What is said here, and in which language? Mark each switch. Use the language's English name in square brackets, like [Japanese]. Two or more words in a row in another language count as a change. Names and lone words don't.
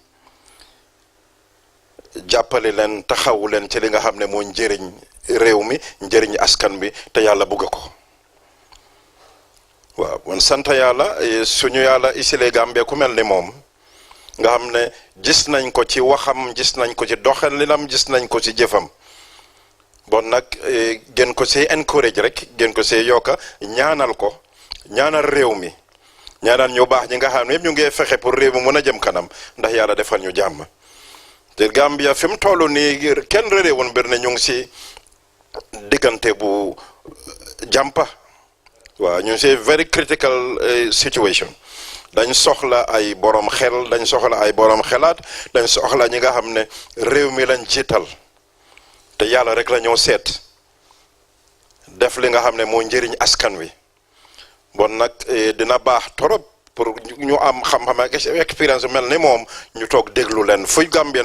[Wolof] jàppale leen taxawu leen ci li nga xam ne moo njëriñ réew mi njëriñ askan bi te yàlla bugg ko waaw man sant yàlla suñu yàlla isilee Gambie ku mel ni moom nga xam ne gis nañ ko ci waxam gis nañ ko ci doxalinam gis nañ ko ci jëfam bon nag gën ko see encourage rek gën ko see yokka ñaanal ko ñaanal réew mi ñaanal ñu baax ñi nga xam ne yëpp ñu ngi fexe pour réew mi mën a jëm kanam ndax yàlla defal ñu jàmm te Gambia fi mu toll nii kenn réewoon mbir ne ñu ngi si diggante bu jàmpa waaw ñu ngi si [English] very critical situation [Wolof] dañ soxla ay borom xel dañ soxla ay borom xelaat dañ soxla ñi nga xam ne réew mi lañ jiital te yàlla rek la ñoo seet def li nga xam ne moo njëriñ askan wi bon nag dina baax torop pour ñu am xam-xam ak expérience mel ni moom ñu toog déglu leen fu Gambien